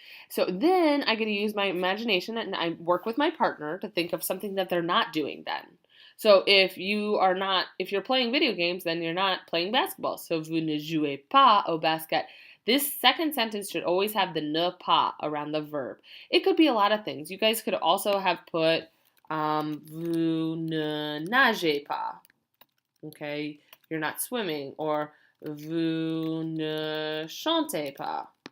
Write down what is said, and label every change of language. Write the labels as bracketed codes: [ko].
[en] So then I get to use my imagination, and I work with my partner to think of something that they're not doing then. So if you're playing video games, then you're not playing basketball. [fr] So vous ne jouez pas au basket. [en] This second sentence should always have the ne pas around the verb. It could be a lot of things. You guys could also have put [fr] vous ne nagez pas. [en] Okay, you're not swimming. Or [fr] vous ne chantez pas.